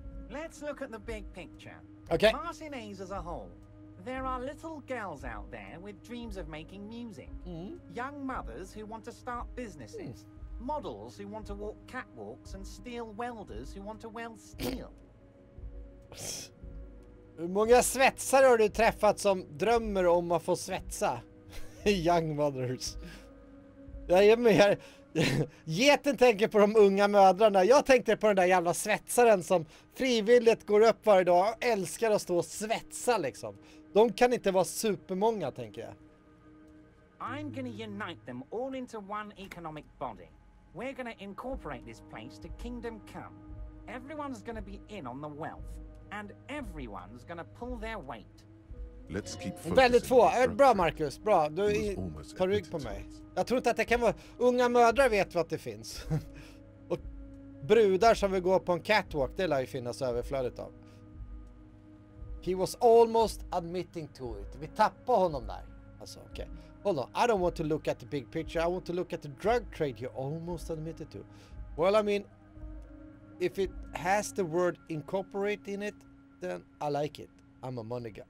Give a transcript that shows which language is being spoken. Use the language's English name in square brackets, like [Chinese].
[English] Let's look at the big picture. Okay. Martinez as a whole. There are little girls out there with dreams of making music. Young mothers who want to start businesses. Models who want to walk catwalks and steel welders who want to weld steel. [Swedish] Hur många svetsare har du träffat som drömmer om att få svetsa? [English] Young mothers. [Swedish] Jag är med. Geten tänker på de unga mödrarna. Jag tänkte på den där jävla svetsaren som frivilligt går upp varje dag och älskar att stå och svetsa liksom. De kan inte vara supermånga, tänker jag. [English] I'm gonna unite them all into one economic body. We're gonna incorporate this place to Kingdom Come. Everyone's gonna be in on the wealth. And everyone's gonna pull their weight. Let's keep [Swedish] Väldigt få. Bra Marcus, bra. Du tar rygg på mig. Jag tror inte att det kan vara... Unga mödrar vet vad det finns. Och brudar som vill gå på en catwalk, det lär ju finnas överflödet av. [English] He was almost admitting to it. [Swedish] Vi tappar honom där. Alltså, okej. [English] Hold on. I don't want to look at the big picture. I want to look at the drug trade you almost admitted to. Well, I mean, if it has the word incorporate in it, then I like it. I'm a money guy.